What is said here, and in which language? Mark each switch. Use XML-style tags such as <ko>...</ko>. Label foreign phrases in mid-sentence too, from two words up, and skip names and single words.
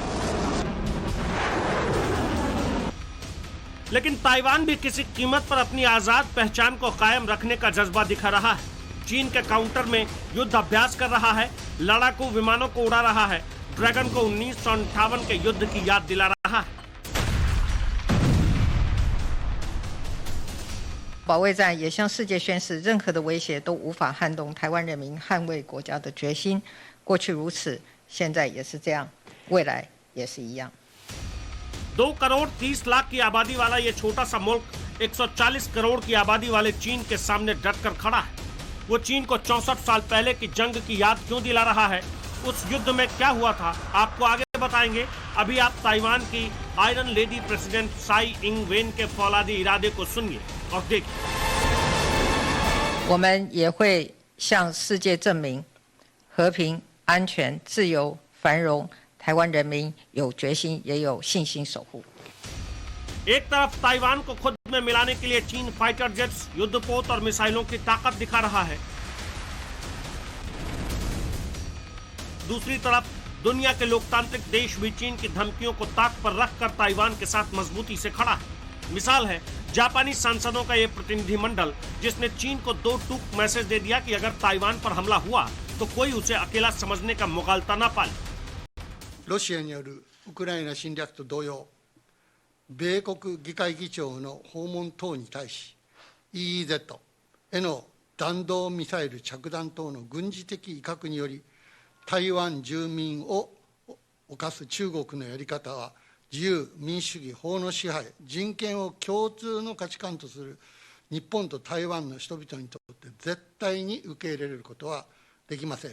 <hi>लेकिन ताइवान भी किसी कीमत पर अपनी आजाद पहचान को कायम रखने का जज्बा दिखा रहा है। चीन के काउंटर में युद्ध अभ्यास कर रहा है, लड़ाकू विमानों को उड़ा रहा है, ड्रैगन को 1958 के युद्ध की याद दिला रहा है।</hi> <zh>保卫战也向世界宣示，任何的威胁都无法撼动台湾人民捍卫国家的决心。过去如此，现在也是这样，未来也是一样。</zh> <hi>2 करोड़ 30 लाख की आबादी वाला ये छोटा सा मुल्क 140 करोड़ की आबादी वाले चीन के सामने डटकर खड़ा है। वो चीन को 64 साल पहले की जंग की याद क्यों दिला रहा है, उस युद्ध में क्या हुआ था, आपको आगे बताएंगे। अभी आप ताइवान की</hi> <en>iron lady</en> <hi>प्रेसिडेंट साई इंग वेन के फौलादी इरादे को सुनिए और देखिए।</hi> <zh>我们也会向世界证明，和平、安全、自由、繁荣，台湾人民有决心也有信心守护。</zh> <hi>एक तरफ ताइवान को खुद में मिलाने के लिए चीन फाइटर जेट्स, युद्धपोत और मिसाइलों की ताकत दिखा रहा है। दूसरी तरफ दुनिया के लोकतांत्रिक देश भी चीन की धमकियों को ताक पर रखकर ताइवान के साथ मजबूती से खड़ा है। मिसाल है जापानी सांसदों का ये प्रतिनिधिमंडल, जिसने चीन को 2 टूक मैसेज दे दिया कि अगर ताइवान पर हमला हुआ तो कोई उसे अकेला समझने का मुगालता ना पाले।</hi> <ja>ロシアによるウクライナ侵略と同様、米国議会議長の訪問等に対し EEZ への弾道ミサイル着弾等の軍事的威嚇により台湾住民を侵す中国のやり方は自由、民主主義、法の支配、人権を共通の価値観とする日本と台湾の人々にとって絶対に受け入れることはできません。</ja>